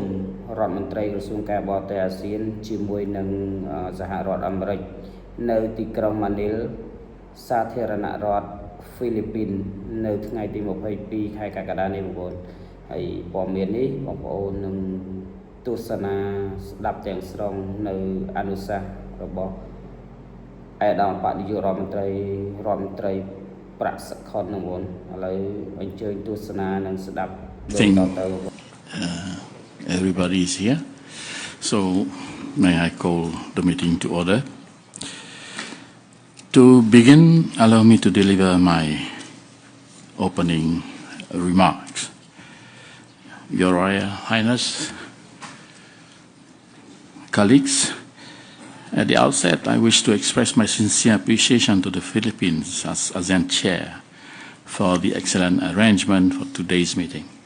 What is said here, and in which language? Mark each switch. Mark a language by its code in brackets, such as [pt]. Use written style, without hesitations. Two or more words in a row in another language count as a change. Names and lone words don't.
[km] រដ្ឋមន្ត្រីក្រសួងការបរទេសអាស៊ានជាមួយនឹងសហរដ្ឋអាមេរិកនៅទីក្រុងម៉ានីលសាធារណរដ្ឋហ្វីលីពីននៅថ្ងៃទី22ខែកក្កដានេះបងប្អូនហើយព័ត៌មាននេះបងប្អូននឹងទស្សនាស្ដាប់ទាំងស្រុងនៅអនុសាសន៍របស់ឯកឧត្តមបនាយករដ្ឋមន្ត្រីប្រាក់សខុនហ្នឹងបងឥឡូវអញ្ជើញទស្សនានិងស្ដាប់ដូចតទៅ [en] Everybody is here, so may I call the meeting to order. To begin, allow me to deliver my opening remarks. Your Royal Highness, colleagues, at the outset, I wish to express my sincere appreciation to the Philippines as ASEAN Chair for the excellent arrangement for today's meeting.